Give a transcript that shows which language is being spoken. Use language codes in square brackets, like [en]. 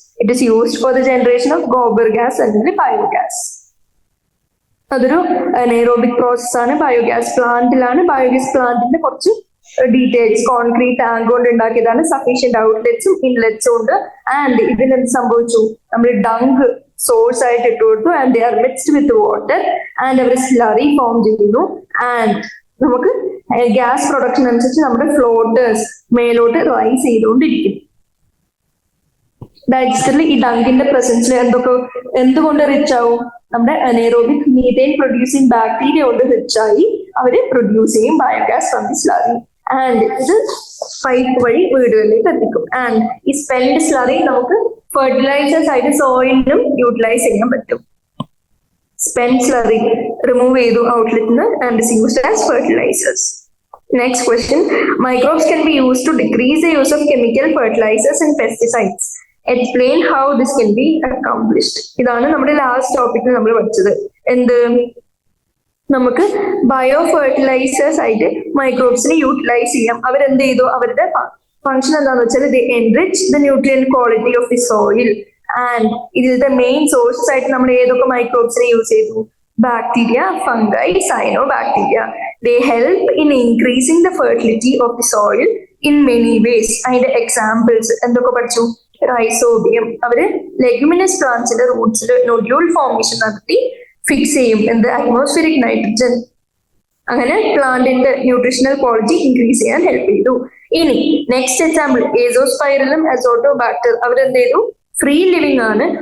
[en] It is used for the generation of gobar gas and biogas. [ml] അതൊരു anaerobic process ആണ്. Biogas പ്ലാന്റിലാണ്. Biogas പ്ലാന്റിന്റെ കുറച്ച് details concrete tank കൊണ്ട് ഉണ്ടാക്കിയതാണ്. സഫീഷ്യന്റ് ഔട്ട്ലെറ്റ്സും ഇൻലെറ്റ്സും ഉണ്ട്. ആൻഡ് ഇതിനെന്ത് സംഭവിച്ചു? നമ്മൾ ഡങ്ക് സോഴ്സ് ആയിട്ട് ഇട്ട് കൊടുത്തു. [en] and they are mixed with water [ml] and our slurry form ചെയ്യുന്നു. ആൻഡ് നമുക്ക് ഗ്യാസ് പ്രൊഡക്ഷൻ അനുസരിച്ച് നമ്മുടെ ഫ്ലോട്ടേഴ്സ് മേലോട്ട് റൈസ് ചെയ്തുകൊണ്ടിരിക്കും. ഡൈജസ്റ്ററിൽ ഈ ഡങ്കിന്റെ പ്രസൻസിൽ എന്തുകൊണ്ട് റിച്ച് ആവും? നമ്മുടെ അനേറോബിക് മീഥേൻ പ്രൊഡ്യൂസിങ് ബാക്ടീരിയ കൊണ്ട് റിച്ച് ആയി അവര് പ്രൊഡ്യൂസ് ചെയ്യും biogas from the slurry. And ഇത് പൈപ്പ് വഴി വീടുകളിലേക്ക് എത്തിക്കും. ആൻഡ് ഈ സ്പെൻഡ് സ്ലറി നമുക്ക് ഫെർട്ടിലൈസേഴ്സ് ആയിട്ട് സോയിലിനും യൂട്ടിലൈസ് ചെയ്യാൻ പറ്റും. [en] Spend slurry remove ചെയ്തു ഔട്ട്ലെറ്റിന് and is used as fertilizers. Next question. Microbes can be used to decrease the use of chemical fertilizers and pesticides. Explain how this can be accomplished. [ml] ഇതാണ് നമ്മുടെ last ടോപ്പിക്കിൽ നമ്മൾ പഠിച്ചത്. എന്ത്? നമുക്ക് ബയോ ഫെർട്ടിലൈസേഴ്സ് ആയിട്ട് മൈക്രോബ്സിനെ utilise ചെയ്യാം. അവരെന്ത് ചെയ്തു? അവരുടെ ഫംഗ്ഷൻ എന്താണെന്ന് വെച്ചാൽ [en] they enrich the nutrient quality of the soil. [ml] And ഇതിലത്തെ മെയിൻ സോഴ്സസ് ആയിട്ട് നമ്മൾ ഏതൊക്കെ മൈക്രോബ്സിനെ യൂസ് ചെയ്തു? Bacteria, fungi, cyanobacteria. [en] They help in increasing the fertility of the soil in many ways. [ml] അതിന്റെ എക്സാമ്പിൾസ് എന്തൊക്കെ പഠിച്ചു? റൈസോബിയം, അവര് ലെഗ്യുമിനസ് പ്ലാന്റ്സിന്റെ റൂട്ട്സിൽ നോഡ്യൂൾ ഫോർമേഷൻ നടത്തി ഫിക്സ് ചെയ്യും എന്ത്? Atmospheric nitrogen. അങ്ങനെ പ്ലാന്റിന്റെ ന്യൂട്രീഷണൽ ക്വാളിറ്റി ഇൻക്രീസ് ചെയ്യാൻ ഹെൽപ്പ് ചെയ്തു. ഇനി നെക്സ്റ്റ് എക്സാമ്പിൾ ഏസോസ്പൈറലും അസോട്ടോബാക്ടർ. അവരെന്ത് ചെയ്തു? ഫ്രീ ലിവിംഗ് ആണ്.